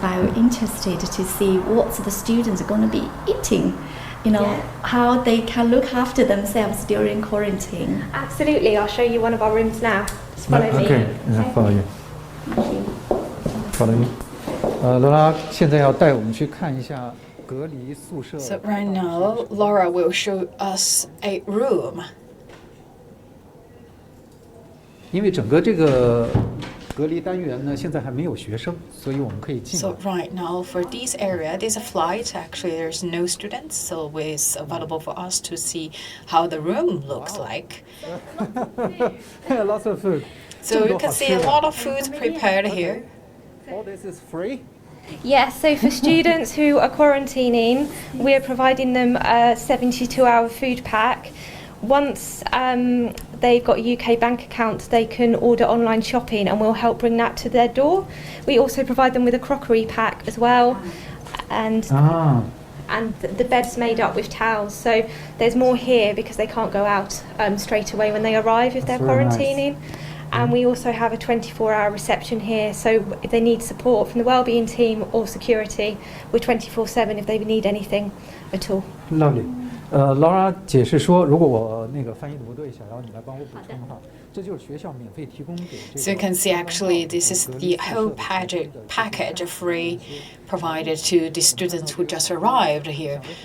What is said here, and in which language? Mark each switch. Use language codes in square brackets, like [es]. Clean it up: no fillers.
[en] Bai were interested to see what the students are going to be eating, how they can look after themselves during quarantine. Absolutely, I'll show you one of our rooms now. Just follow me. Okay, follow you. Follow you. [zh] 罗拉现在要带我们去看一下隔离宿舍。 [en] So right now, Laura will show us a room. [zh] 因为整个这个隔离单元呢，现在还没有学生，所以我们可以进来。 [en] So right now for this area, there's a flight. Actually, there's no students, so it's available for us to see how the room looks like. Lots of food. So you can see a lot of food prepared here. All this is free. Yes, so for students who are quarantining, we're providing them a 72-hour food pack. Once they've got a UK bank account, they can order online shopping and we'll help bring that to their door. We also provide them with a crockery pack as well, and the bed's made up with towels. So there's more here because they can't go out straight away when they arrive if they're quarantining. And we also have a 24-hour reception here, so if they need support from the wellbeing team or security, we're 24/7 if they need anything at all. Lovely. [zh] Laura 解释说，如果我那个翻译的不对，小姚你来帮我补充哈。这就是学校免费提供给这个。 [en] So you can see actually this is the whole package free provided to the students who just arrived here.